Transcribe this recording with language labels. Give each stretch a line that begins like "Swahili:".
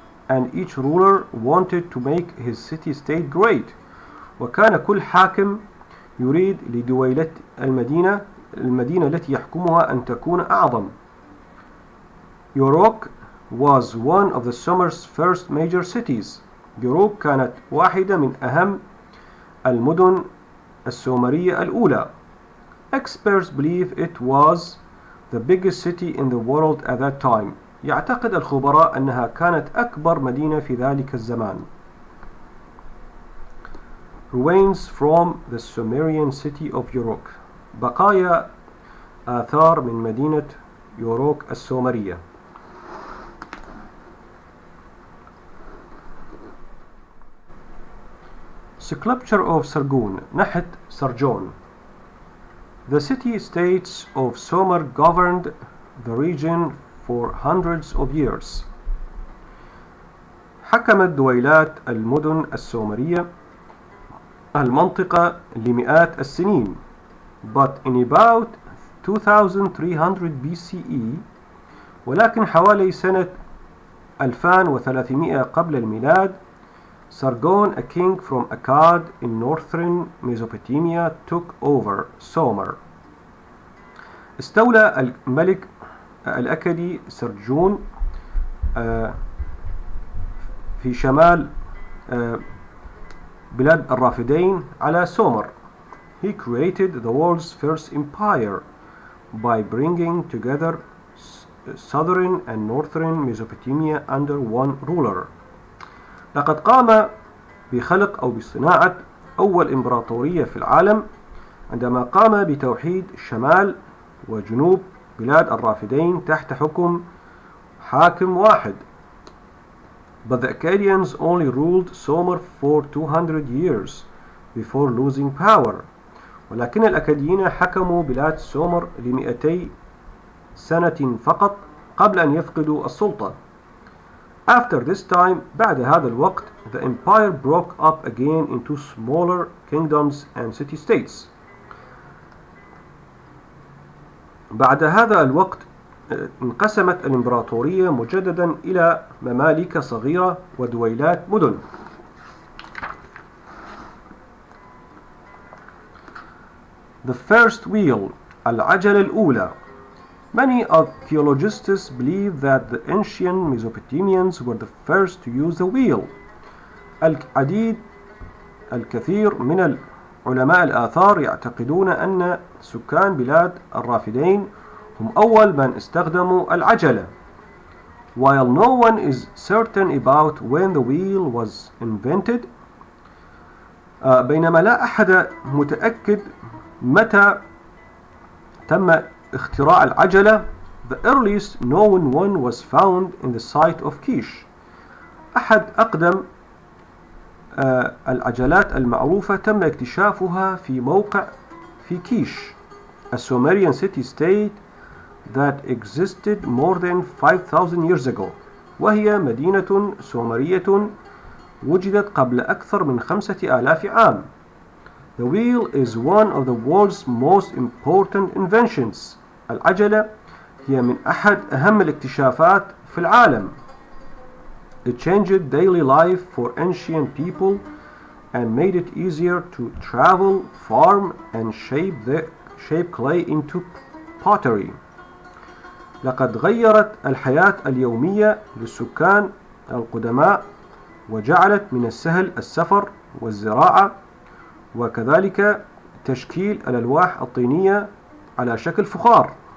English: And each ruler wanted to make his city-state great.
Arabic: وكان كل حاكم يريد لدويلة المدينة التي يحكمها أن تكون أعظم.
English: Uruk was one of the Sumer's first major cities.
Arabic: يوروك كانت واحدة من أهم المدن السومرية الأولى.
English: Experts believe it was the biggest city in the world at that time.
Arabic: يعتقد الخبراء أنها كانت أكبر مدينة في ذلك الزمان.
English: Ruins from the Sumerian city of Uruk.
Arabic: بقايا آثار من مدينة يوروك السومرية.
English: Sculpture of Sargon,
Arabic: نحت سرجون.
English: The city-states of Sumer governed the region for hundreds of years.
Arabic: حكمت دويلات المدن السومرية المنطقة لمئات السنين.
English: But in about 2300 BCE،
Arabic: ولكن حوالي سنة 2300 قبل الميلاد،
English: Sargon, a king from Akkad in northern Mesopotamia, took over Sumer.
Arabic: استولى الملك الأكدي سرجون في شمال بلاد الرافدين على سومر.
English: He created the world's first empire by bringing together southern and northern Mesopotamia under one ruler.
Arabic: لقد قام بخلق أو بصناعة أول إمبراطورية في العالم عندما قام بتوحيد شمال وجنوب بلاد الرافدين تحت حكم حاكم واحد.
English: But the Akkadians only ruled Sumer for 200 years before losing power.
Arabic: ولكن الأكاديين حكموا بلاد سومر ل200 سنة فقط قبل أن يفقدوا السلطة.
English: After this time،
Arabic: بعد هذا الوقت،
English: the empire broke up again into smaller kingdoms and city-states.
Arabic: بعد هذا الوقت انقسمت الإمبراطورية مجددا إلى ممالك صغيرة ودويلات مدن.
English: The first wheel،
Arabic: العجلة الأولى.
English: Many archaeologists believe that the ancient Mesopotamians were the first to use the wheel.
Arabic: الكثير من علماء الآثار يعتقدون أن سكان بلاد الرافدين هم أول من استخدموا العجلة.
English: While no one is certain about when the wheel was invented،
Arabic: بينما لا أحد متأكد متى تم اختراع العجلة.
English: The earliest known one was found in the site of Kish.
Arabic: أحد أقدم العجلات المعروفة تم اكتشافها في موقع في كيش،
English: a Sumerian city-state that existed more than 5000 years ago،
Arabic: وهي مدينة سومرية وجدت قبل أكثر من 5000 عام.
English: The wheel is one of the world's most important inventions.
Arabic: العجلة هي من أحد أهم الاكتشافات في العالم.
English: It changed daily life for ancient people and made it easier to travel, farm, and shape clay into pottery.
Arabic: لقد غيرت الحياة اليومية للسكان القدماء وجعلت من السهل السفر والزراعة وكذلك تشكيل الألواح الطينية على شكل فخار.